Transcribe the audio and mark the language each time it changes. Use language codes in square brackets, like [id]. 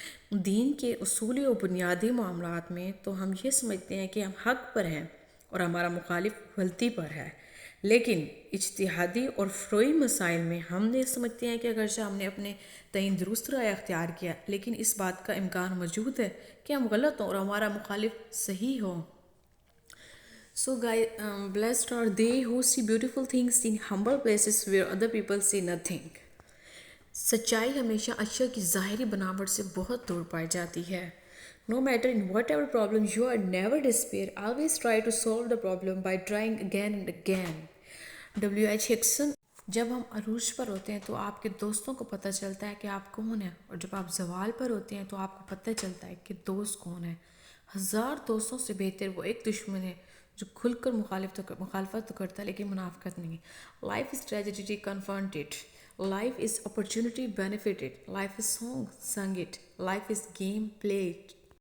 [ur] دین کے اصولی و بنیادی معاملات میں تو ہم یہ سمجھتے ہیں کہ ہم حق پر ہیں اور ہمارا مخالف غلطی پر ہے، لیکن اجتہادی اور فروعی مسائل میں ہم یہ سمجھتے ہیں کہ اگرچہ ہم نے اپنے تعین درست رائے اختیار کیا، لیکن اس بات کا امکان موجود ہے کہ ہم غلط ہوں اور ہمارا مخالف صحیح ہو. [en] So guys, blessed are they who see beautiful things in humble places where other people see nothing. [ur] سچائی ہمیشہ اشیاء کی ظاہری بناوٹ سے بہت دور پائی جاتی ہے. [en] No matter in whatever problem you are, never despair. Always try to solve the problem by trying again and again. W.H. Hickson. [ur] جب ہم عروج پر ہوتے ہیں تو آپ کے دوستوں کو پتہ چلتا ہے کہ آپ کون ہیں، اور جب آپ زوال پر ہوتے ہیں تو آپ کو پتہ چلتا ہے کہ دوست کون ہے. 1000 دوستوں سے بہتر وہ ایک دشمن ہے جو کھل کر مخالفت تو کرتا ہے لیکن منافقت نہیں. [en] Life is tragedy confronted. Life is opportunity benefited. Life is song sung it. Life is game played.